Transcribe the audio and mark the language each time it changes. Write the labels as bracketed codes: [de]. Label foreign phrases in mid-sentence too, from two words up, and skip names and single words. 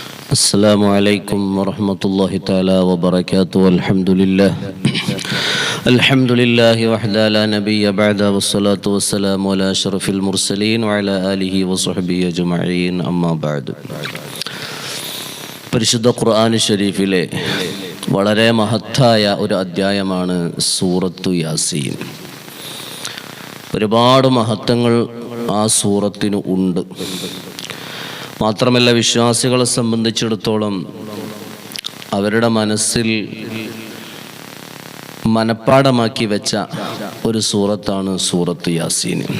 [ar] السلام عليكم ورحمة الله تعالى وبركاته. الحمد لله وحده لا نبي بعده والصلاة والسلام على أشرف المرسلين وعلى آله وصحبه أجمعين أما بعد. [ml] പരിശുദ്ധ ഖുർആൻ ഷരീഫിലെ വളരെ മഹത്തായ ഒരു അധ്യായമാണ് സൂറത്തു യാസീൻ. ഒരുപാട് മഹത്വങ്ങൾ ആ സൂറത്തിന് ഉണ്ട്. മാത്രമല്ല, വിശ്വാസികളെ സംബന്ധിച്ചിടത്തോളം അവരുടെ മനസ്സിൽ മനഃപ്പാഠമാക്കി വെച്ച ഒരു സൂറത്താണ് സൂറത്ത് യാസീൻ.